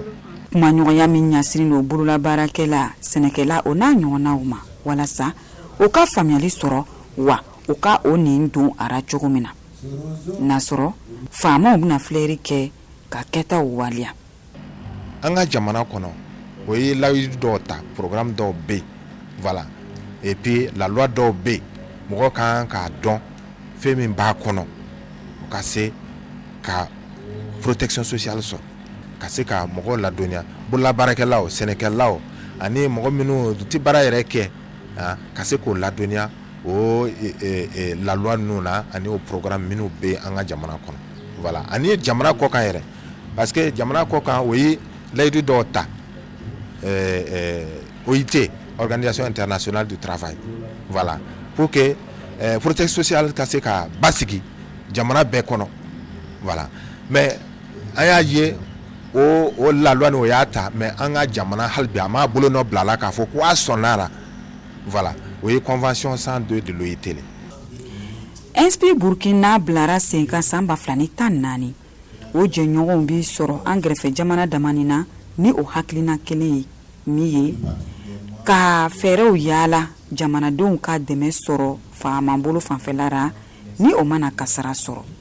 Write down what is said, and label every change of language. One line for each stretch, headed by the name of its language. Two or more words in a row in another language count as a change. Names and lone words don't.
Bambara: kumaɲɔgɔnya min ɲɛsinnen don bolola baarakɛla sɛnɛkɛla o n'a ɲɔgɔnnaw ma walasa o ka faamuyali sɔrɔ wa o ka o nin don ara cogo min na n'a sɔrɔ faamaw bɛna filɛri kɛ ka kɛtaw waliya an ka jamana kɔnɔ o ye layidu dɔw ta programme dɔw bɛ yen
French: voilà et puis la loi
Bambara: dɔw bɛ yen mɔgɔ kan k'a dɔn fɛn min b'a kɔnɔ o ka se ka
French: protection sociale
Bambara: sɔrɔ ka se ka mɔgɔw ladɔnniya bololabaarakɛlaw sɛnɛkɛlaw ani mɔgɔ minnu tɛ baara yɛrɛ kɛ ka se k'o ladɔnniya o
French: la loi
Bambara: ninnu na ani o programme minnu bɛ an ka jamana kɔnɔ voilà ani jamana kɔ kan yɛrɛ parce que jamana kɔ kan o ye layidu dɔw ta OIT
French: Organisation Internationale du Travail voilà pour que protection sociale
Bambara: ka se ka basigi jamana bɛɛ kɔnɔ voilà mais an y'a ye o
French: la loi
Bambara: o y'a ta mais an ka jamana hali bi a m'a bolo nɔ bila la k'a fɔ ko a sɔnn'a la voilà o ye
French: convention 102 de l'OIT le
Bambara: Inspire Burkina bilara sen kan san 2014 o jɛɲɔgɔnw bi sɔrɔ an gɛrɛfɛ jamana damani na ni o hakilina kelen ye min ye ka fɛɛrɛw yaala jamanadenw ka dɛmɛ sɔrɔ faama bolo fanfɛla ra ni o mana kasara sɔrɔ